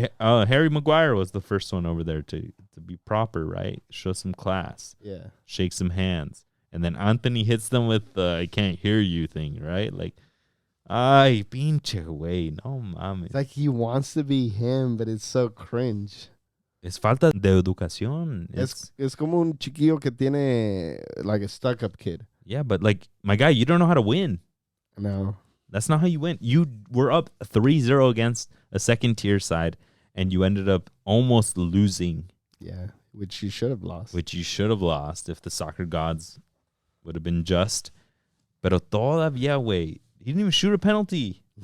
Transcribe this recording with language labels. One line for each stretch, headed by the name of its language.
English: No, Harry Maguire was the first one over there to be proper, right? Show some class. Yeah. Shake some hands. And then Anthony hits them with the "I can't hear you" thing, right?
Spanish: Like, ay, pinche güey, no mames.
English: It's like he wants to be him, but it's so cringe.
Spanish: Es falta de educación. Es como un chiquillo que tiene
English: like a stuck-up kid. Yeah, but like, my guy, you don't know how to win. No. That's not how you win. You were up 3-0 against a second-tier side, and you ended up almost losing. Yeah, which you should have lost. If the soccer gods would have been just.
Spanish: Pero todavía, güey,
English: he didn't even shoot a penalty.